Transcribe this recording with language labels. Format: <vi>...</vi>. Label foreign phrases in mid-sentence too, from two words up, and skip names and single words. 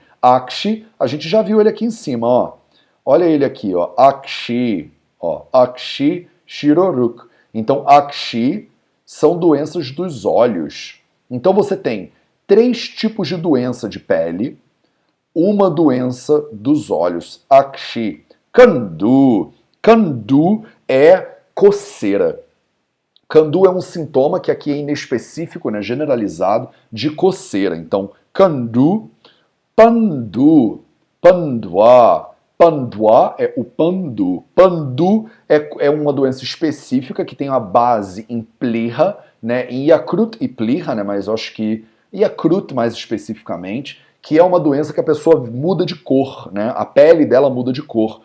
<pt>Akshi, a gente já viu ele aqui em cima, ó. Olha ele aqui, ó. Akshi, ó.</pt> <sa>Akshi Shiroruk.</sa> <pt>Então, Akshi são doenças dos olhos. Então, você tem 3 tipos de doença de pele, uma doença dos olhos.</pt> <sa>Akshi. Kandu. Kandu</sa> <pt>é coceira. Kandu é um sintoma que aqui é inespecífico, né, generalizado, de coceira. Então,</pt> <sa>Kandu, Pandu, Pandwa.</sa> <pt>Pandwa é o pandu. Pandu é uma doença específica que tem uma base em Pliha, né, em Yakrut e Pliha, né, mas eu acho que Yakrut mais especificamente, que é uma doença que a pessoa muda de cor, né, a pele dela muda de cor.</pt>